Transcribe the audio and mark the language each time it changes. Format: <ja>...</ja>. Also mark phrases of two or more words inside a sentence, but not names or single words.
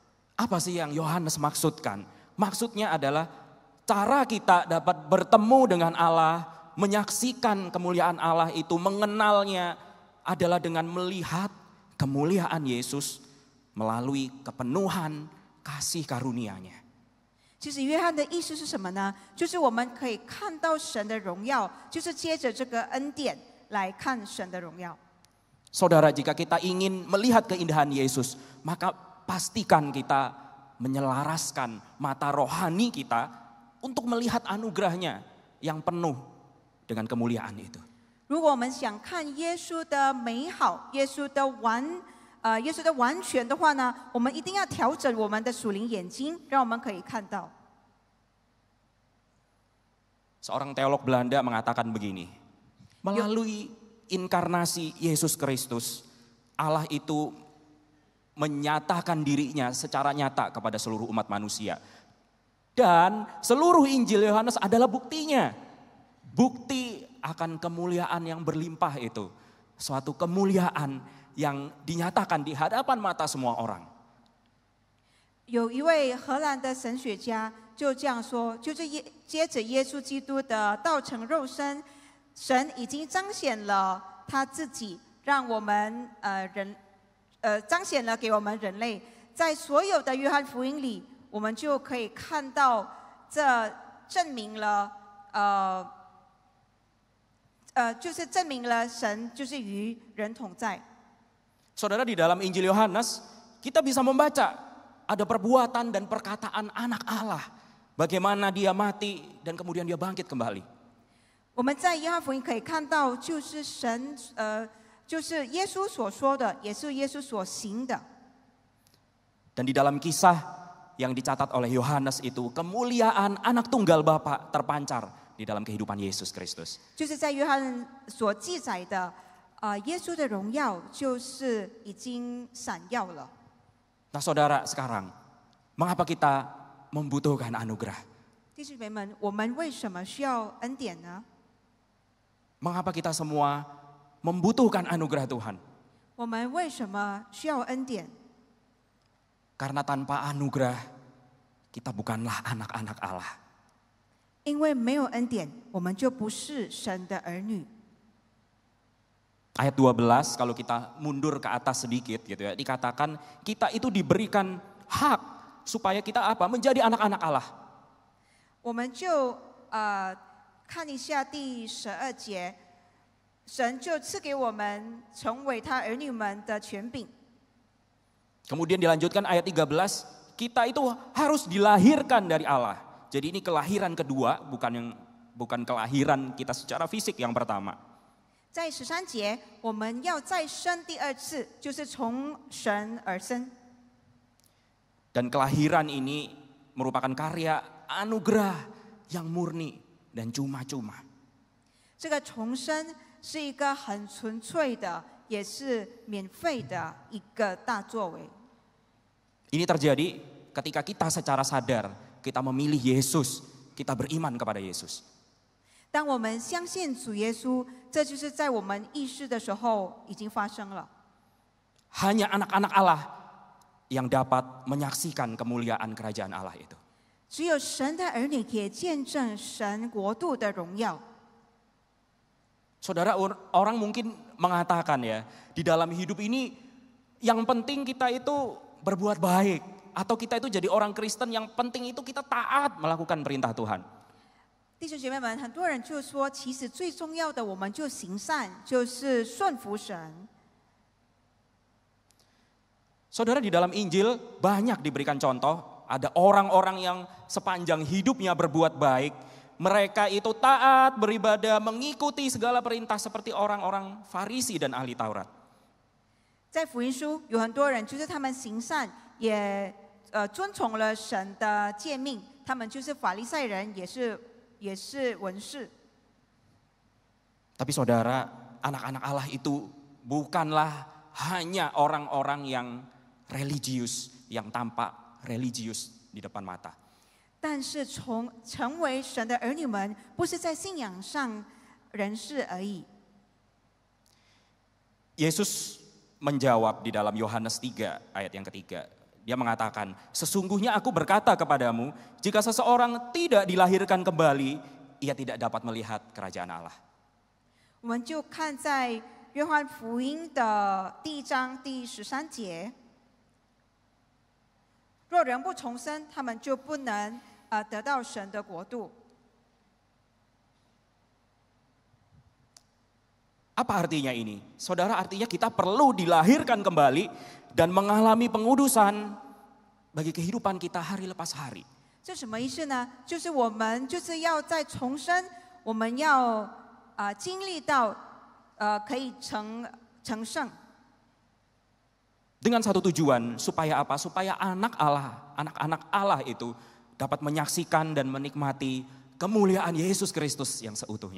<id>Apa sih yang Yohanes maksudkan? Maksudnya adalah cara kita dapat bertemu dengan Allah, menyaksikan kemuliaan Allah itu, mengenalnya adalah dengan melihat kemuliaan Yesus melalui kepenuhan kasih karunia-Nya.</id> <zh>其实约翰的意思是什么呢？就是我们可以看到神的荣耀，就是接着这个恩典来看神的荣耀。</zh> <id>Saudara, jika kita ingin melihat keindahan Yesus, maka pastikan kita menyelaraskan mata rohani kita untuk melihat anugerahnya yang penuh dengan kemuliaan itu.</id> <zh>如果我们想看耶稣的美好，耶稣的完全的话呢，我们一定要调整我们的属灵眼睛，让我们可以看到。</zh> <id>Seorang teolog Belanda mengatakan begini, melalui inkarnasi Yesus Kristus, Allah itu menyatakan dirinya secara nyata kepada seluruh umat manusia. Dan seluruh Injil Yohanes adalah buktinya. Bukti akan kemuliaan yang berlimpah itu. Suatu kemuliaan yang dinyatakan di hadapan mata semua orang.</id> <zh>有一位荷兰的神学家就这样说，就是接着耶稣基督的道成肉身，神已经彰显了他自己，让我们彰显了给我们人类，在所有的约翰福音里，我们就可以看到，这证明了就是证明了神就是与人同在。</zh> <id>Saudara, di dalam Injil Yohanes kita bisa membaca ada perbuatan dan perkataan anak Allah. Bagaimana dia mati dan kemudian dia bangkit kembali.</id> <zh>我们在约翰福音可以看到，就是就是耶稣所说的，也是耶稣所行的。</zh> <id>Dan di dalam kisah yang dicatat oleh Yohanes itu, kemuliaan anak tunggal Bapa terpancar di dalam kehidupan Yesus Kristus.</id> <zh>就是在约翰所记载的，耶稣的荣耀就是已经闪耀了。</zh> <id>Nah saudara, sekarang mengapa kita membutuhkan anugerah?</id> <zh>弟兄姐妹们，我们为什么需要恩典呢？</zh> <id>Mengapa kita semua membutuhkan anugerah Tuhan?</id> <zh>我们为什么需要恩典？</zh> <id>Karena tanpa anugerah kita bukanlah anak-anak Allah.</id> <zh>因为没有恩典，我们就不是神的儿女。</zh> <id>Ayat 12 kalau kita mundur ke atas sedikit gitu ya, dikatakan kita itu diberikan hak supaya kita apa? Menjadi anak-anak Allah.</id> <zh>我们就看一下第12节，神就赐给我们成为他儿女们的权柄。</zh> <id>Kemudian dilanjutkan ayat 13, kita itu harus dilahirkan dari Allah. Jadi ini kelahiran kedua, bukan kelahiran kita secara fisik yang pertama.</id> <zh>在13节，我们要再生第二次，就是从神而生。</zh> <id>Dan kelahiran ini merupakan karya anugerah yang murni dan cuma-cuma.</id> <zh>这个重生是一个很纯粹的，也是免费的一个大作为。</zh> <id>Ini terjadi ketika kita secara sadar, kita memilih Yesus, kita beriman kepada Yesus.</id> <zh>当我们相信主耶稣，这就是在我们意识的时候已经发生了。</zh> <id>Hanya anak-anak Allah yang dapat menyaksikan kemuliaan kerajaan Allah itu.</id> <zh>只有神的儿女可以见证神国度的荣耀。</zh> <id>Saudara, orang mungkin mengatakan ya, di dalam hidup ini yang penting kita itu berbuat baik. Atau kita itu jadi orang Kristen yang penting itu kita taat melakukan perintah Tuhan.</id> <zh>弟兄姐妹们，很多人就说，其实最重要的，我们就行善，就是顺服神。</zh> <id>Saudara, di dalam Injil banyak diberikan contoh, ada orang-orang yang sepanjang hidupnya berbuat baik. Mereka itu taat, beribadah, mengikuti segala perintah seperti orang-orang Farisi dan ahli Taurat.</id> <zh>在福音书有很多人，就是他们行善，也遵从了神的诫命，他们就是法利赛人，也是文士。</zh> <id>Tapi saudara, anak-anak Allah itu bukanlah hanya orang-orang yang religius, yang tampak religius di depan mata.</id> <zh>但是成为神的儿女们，不是在信仰上人士而已。</zh> <id>Yesus menjawab di dalam Yohanes 3 ayat yang ketiga. Dia mengatakan, sesungguhnya aku berkata kepadamu, jika seseorang tidak dilahirkan kembali, ia tidak dapat melihat kerajaan Allah.</id> <zh>我们就看在约翰福音的第1章第13节，若人不重生，他们就不能得到神的国度。</zh> <id>Apa artinya ini? Saudara, artinya kita perlu dilahirkan kembali dan mengalami pengudusan bagi kehidupan kita hari lepas hari.</id> <zh>这什么意思呢？就是我们就是要再重生，我们要经历到可以成圣。</zh> <id>Dengan satu tujuan, supaya apa? Supaya anak-anak Allah itu dapat menyaksikan dan menikmati kemuliaan Yesus Kristus yang seutuhnya.</id>